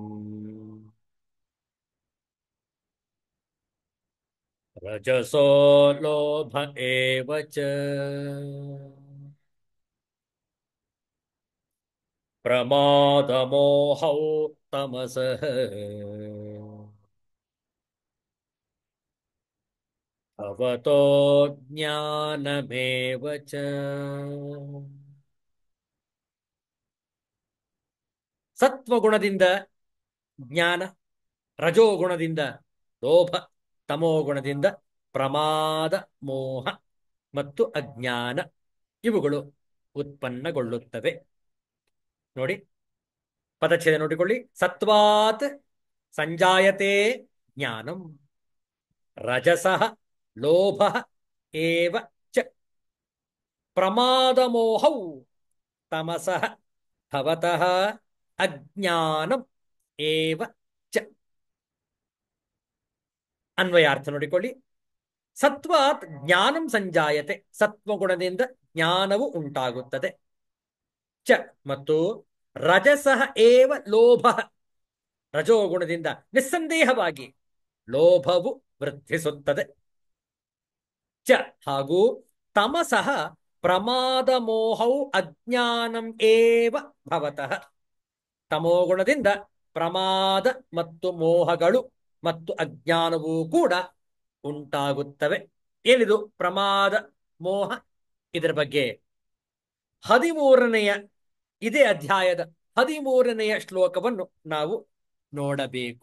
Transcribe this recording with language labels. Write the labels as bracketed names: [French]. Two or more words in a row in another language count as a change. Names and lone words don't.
[Sanskrit] रजसो लोभ एव च प्रमादमोहौ तमसः भवतो ज्ञानमेव च [Kannada] ಸತ್ವಗುಣದಿಂದ ಜ್ಞಾನ, ರಜೋಗುಣದಿಂದ ಲೋಭ, ತಮೋಗುಣದಿಂದ ಪ್ರಮಾದ, ಮೋಹ ಮತ್ತು ಅಜ್ಞಾನ ಇವುಗಳು ಉತ್ಪನ್ನಗೊಳ್ಳುತ್ತವೆ. ನೋಡಿ, ಪದಚ್ಛೇದ ನೋಡಿಕೊಳ್ಳಿ. [Sanskrit] ಸತ್ವಾತ್ ಸಂಜಾಯತೆ ಜ್ಞಾನಂ ರಜಸಃ ಲೋಭ ಏವ ಚ ಪ್ರಮಾದಮೋಹೌ ತಮಸಃ ಭವತಃ ಅಜ್ಞಾನಂ ಏವ ಚ. [Kannada] ಅನ್ವಯಾರ್ಥ ನೋಡಿಕೊಳ್ಳಿ. [Sanskrit] ಸತ್ವಾತ್ ಜ್ಞಾನಂ ಸಂಜಾಯತೆ, [Kannada] ಸತ್ವಗುಣದಿಂದ ಜ್ಞಾನವು ಉಂಟಾಗುತ್ತದೆ. ಚ ಮತ್ತು [Sanskrit] ರಜಸಃ ಏವ ಲೋಭ, [Kannada] ರಜೋಗುಣದಿಂದ ನಿಸ್ಸಂದೇಹವಾಗಿ ಲೋಭವು ವೃದ್ಧಿಸುತ್ತದೆ. [Sanskrit] ಚ ಹಾಗೂ ತಮಸಃ ಪ್ರಮಾದ ಮೋಹವು ಅಜ್ಞಾನಂ ಏವ ಭವತಃ, [Kannada] ತಮೋಗುಣದಿಂದ ಪ್ರಮಾದ ಮತ್ತು ಮೋಹಗಳು ಮತ್ತು ಅಜ್ಞಾನವೂ ಕೂಡ ಉಂಟಾಗುತ್ತವೆ. ಏನಿದು ಪ್ರಮಾದ ಮೋಹ? ಇದರ ಬಗ್ಗೆ 13ನೆಯ ಇದೇ ಅಧ್ಯಾಯದ 13ನೆಯ ಶ್ಲೋಕವನ್ನು ನಾವು ನೋಡಬೇಕು.